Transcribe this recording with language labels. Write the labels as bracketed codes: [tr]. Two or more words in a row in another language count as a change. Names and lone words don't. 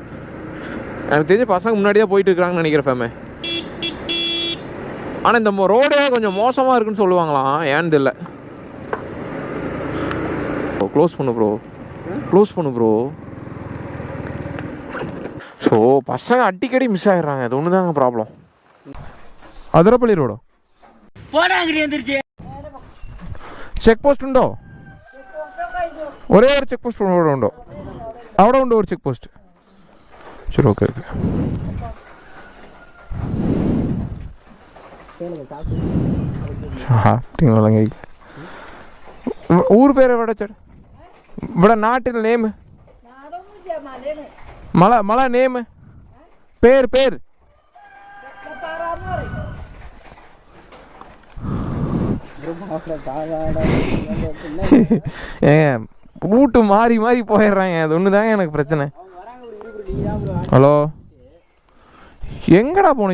[ta] எனக்கு தெரிஞ்ச பசங்க முன்னாடியே போயிட்டு இருக்கிறாங்கன்னு நினைக்கிறேன் ஃபேமே. ஆனால் இந்த ரோடே கொஞ்சம் மோசமாக இருக்குன்னு சொல்லுவாங்களாம், ஏன்னு தெரியல. க்ளோஸ் பண்ணு ப்ரோ. ஸோ பசங்க அடிக்கடி மிஸ் ஆகிடுறாங்க, அது ஒன்று தாங்க ப்ராப்ளம். [ml] അതിരപ്പള്ളി റോഡോ? ചെക്ക് പോസ്റ്റ് ഉണ്ടോ? ഒരേ ഒരു ചെക്ക് പോസ്റ്റ് ഇവിടെ ഉണ്ടോ? അവിടെ ഉണ്ടോ ഒരു ചെക്ക് പോസ്റ്റ്? ശരി ഓക്കെ. ഊർ പേര് എവിടെ ചേട്ടാ? ഇവിടെ നാട്ടിൽ നെയിം മല നെയിം പേര് [ta] ஏங்க ரூட்டு மாறி போயிடுறாங்க, அது ஒன்று தாங்க எனக்கு பிரச்சனை. ஹலோ எங்கடா போன?